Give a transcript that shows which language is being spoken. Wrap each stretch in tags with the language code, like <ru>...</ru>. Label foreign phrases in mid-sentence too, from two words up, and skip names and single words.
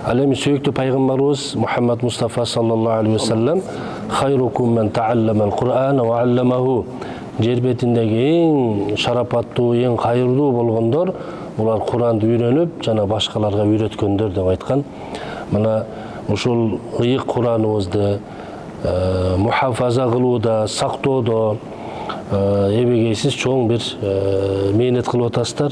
<ky>Ал эми сүйүктүү пайгамбарыбыз Мухаммад Мустафа</ky> <ar>صلى الله عليه وسلم خيركم من تعلم القرآن وعلمه.</ar> <ky>Жер бетиндеги эң шарапаттуу, эң кайырдуу болгондор булар Куранды үйрөнүп, жана башкаларга үйрөткөндөр деп айткан. Мына ушул ыйык Кураныбызды мухафаза кылууда, сактоодо эбегейсиз чоң бир мээнет кылып атасыздар.</ky>